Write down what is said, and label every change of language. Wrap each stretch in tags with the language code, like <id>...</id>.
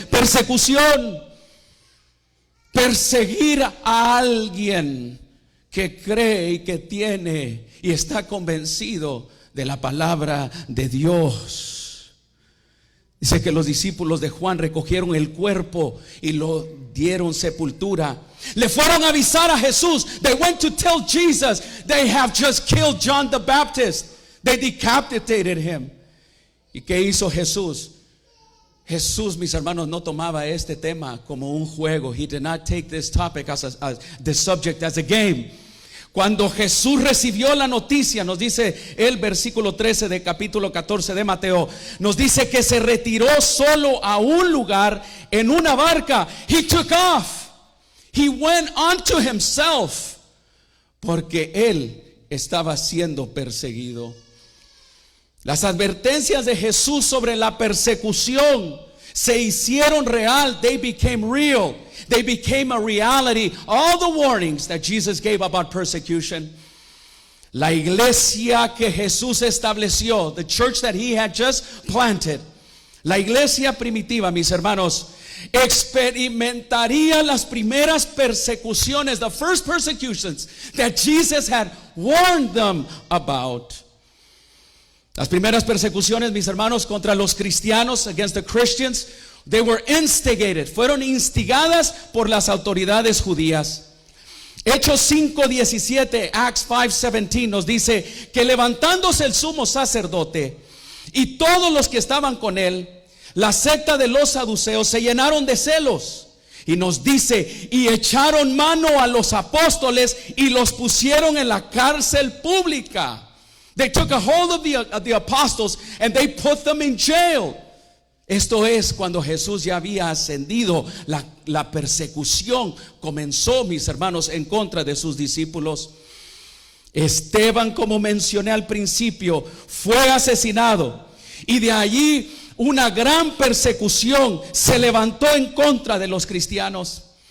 <es>Persecución. Perseguir a alguien que cree y que tiene y está convencido de la palabra de Dios. Dice que los discípulos de Juan recogieron el cuerpo y lo dieron sepultura. Le fueron a avisar a Jesús.</es> <en>They went to tell Jesus they have just killed John the Baptist. They decapitated him.</en> <es>¿Y qué hizo Jesús? Jesús, mis hermanos, no tomaba este tema como un juego.</es> <en>He did not take this topic as the subject as a game.</en> <es>Cuando Jesús recibió la noticia, nos dice el versículo 13 de capítulo 14 de Mateo, nos dice que se retiró solo a un lugar en una barca.</es> <en>He took off. He went unto himself,</en> <es>porque él estaba siendo perseguido. Las advertencias de Jesús sobre la persecución se hicieron real.</es> <en>They became real. They became a reality. All the warnings that Jesus gave about persecution.</en> <es>La iglesia que Jesús estableció,</es> <en>the church that he had just planted,</en> <es>la iglesia primitiva, mis hermanos, experimentaría las primeras persecuciones,</es> <en>the first persecutions that Jesus had warned them about.</en> <es>Las primeras persecuciones, mis hermanos, contra los cristianos,</es> <en>against the Christians, they were instigated,</en> <es>fueron instigadas por las autoridades judías. Hechos 5:17, Acts 5:17 nos dice que levantándose el sumo sacerdote y todos los que estaban con él, la secta de los saduceos se llenaron de celos. Y nos dice, y echaron mano a los apóstoles y los pusieron en la cárcel pública.</es> <en>They took a hold of the apostles and they put them in jail.</en> <es>Esto es cuando Jesús ya había ascendido. La persecución comenzó, mis hermanos, en contra de sus discípulos. Esteban, como mencioné al principio, fue asesinado. Y de allí una gran persecución se levantó en contra de los cristianos.</es>